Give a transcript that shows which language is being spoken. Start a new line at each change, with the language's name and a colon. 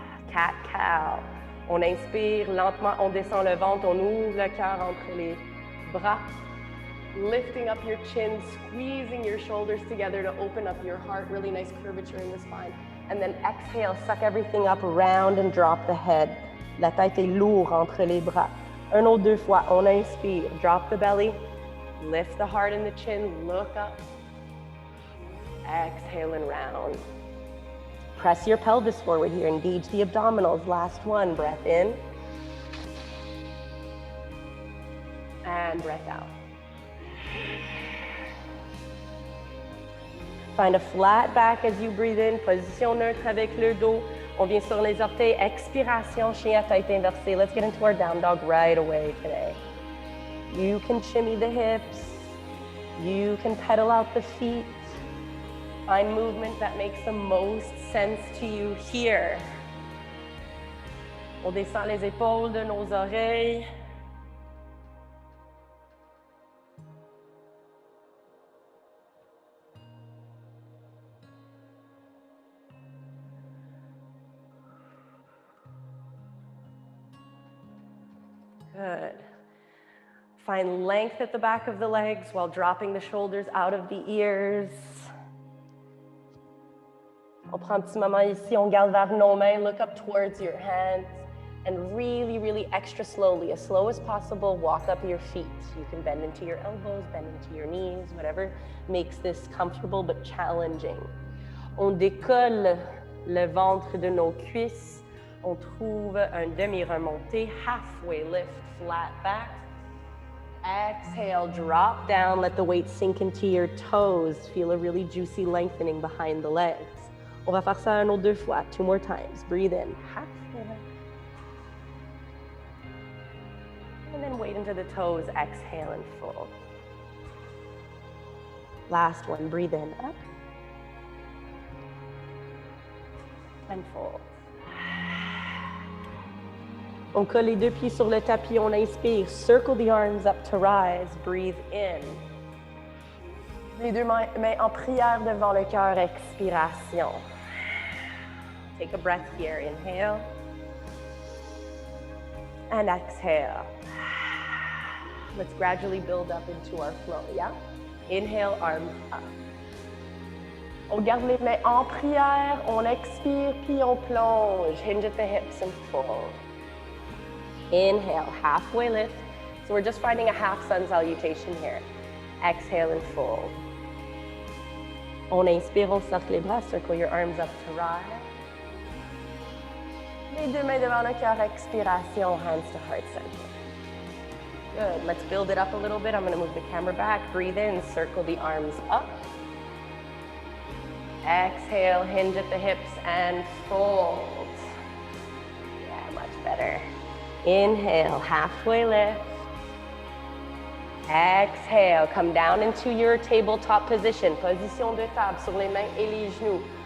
French: Cat-cow. On inspire lentement, on descend le ventre, on ouvre le cœur entre les bras.
English: Lifting up your chin, squeezing your shoulders together to open up your heart, really nice curvature in the spine. And then exhale, suck everything up around and drop the head.
French: La tête est lourde entre les bras. Un autre 2 fois, on inspire,
English: drop the belly, lift the heart and the chin, look up. Exhale and round. Press your pelvis forward here, engage the abdominals. Last one, breath in. And breath out. Find a flat back as you breathe in,
French: position neutre avec le dos. On vient sur les orteils, expiration, chien à tête inversée.
English: Let's get into our down dog right away today. You can shimmy the hips. You can pedal out the feet. Find movement that makes the most sense to you here.
French: On descend les épaules de nos oreilles.
English: Good. Find length at the back of the legs while dropping the shoulders out of the ears.
French: On prend un petit moment ici, on garde vers nos mains,
English: look up towards your hands, and really, really extra slowly, as slow as possible, walk up your feet. You can bend into your elbows, bend into your knees, whatever makes this comfortable but challenging.
French: On décolle le ventre de nos cuisses. On trouve un demi-remonté,
English: halfway lift, flat back. Exhale, drop down, let the weight sink into your toes. Feel a really juicy lengthening behind the legs.
French: On va faire ça un autre 2 fois,
English: 2 more times. Breathe in, halfway lift. And then weight into the toes, exhale and fold. Last one, breathe in, up. And fold.
French: On colle les 2 pieds sur le tapis, on inspire,
English: circle the arms up to rise, breathe in.
French: Les 2 mains en prière devant le cœur, expiration.
English: Take a breath here, inhale. And exhale. Let's gradually build up into our flow, yeah? Inhale, arms up.
French: On garde les mains en prière, on expire, puis on plonge.
English: Hinge at the hips and fold. Inhale, halfway lift. So we're just finding a half sun salutation here. Exhale and fold.
French: On inspire, on cercle les bras,
English: circle your arms up to rise.
French: Les 2 mains devant le cœur, expiration,
English: hands to heart center. Good, let's build it up a little bit. I'm gonna move the camera back, breathe in, circle the arms up. Exhale, hinge at the hips and fold. Yeah, much better. Inhale, halfway lift. Exhale, come down into your tabletop position.
French: Position de table sur les mains et les genoux.